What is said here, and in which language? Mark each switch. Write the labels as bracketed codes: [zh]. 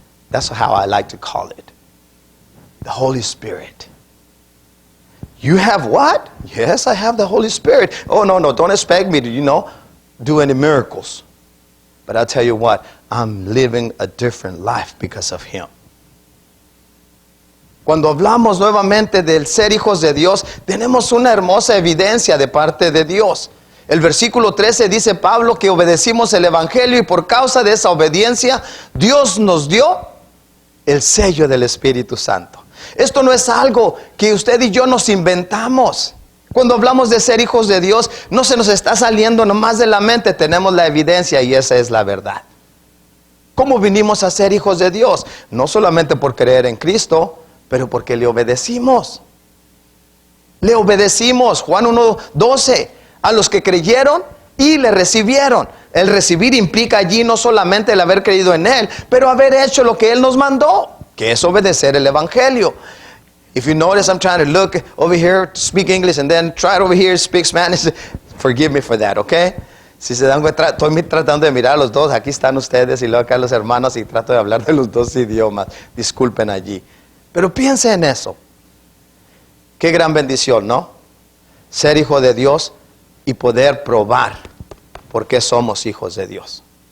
[en] That's how I like to call it. The Holy Spirit. You have what? Yes, I have the Holy Spirit. Oh, no, don't expect me to, do any miracles. But I'll tell you what, I'm living a different life because of Him. [es] Cuando hablamos nuevamente del ser hijos de Dios, tenemos una hermosa evidencia de parte de Dios. El versículo 13 dice Pablo que obedecimos el Evangelio y por causa de esa obediencia, Dios nos dio el sello del Espíritu Santo. Esto no es algo que usted y yo nos inventamos. Cuando hablamos de ser hijos de Dios, no se nos está saliendo nomás de la mente, tenemos la evidencia y esa es la verdad. ¿Cómo vinimos a ser hijos de Dios? No solamente por creer en Cristo, pero porque le obedecimos. Le obedecimos, Juan 1:12, a los que creyeron y le recibieron. El recibir implica allí no solamente el haber creído en Él, pero haber hecho lo que Él nos mandó, que es obedecer el Evangelio. [en] If you notice, I'm trying to look over here, speak English, and then try it over here, speak Spanish. Forgive me for that, okay? [es] Si se dan cuenta, estoy tratando de mirar a los dos. Aquí están ustedes y luego acá los hermanos y trato de hablar de los dos idiomas. Disculpen allí. Pero piense en eso. Qué gran bendición, ¿no? ser hijo de Dios y poder probar por qué somos hijos de Dios.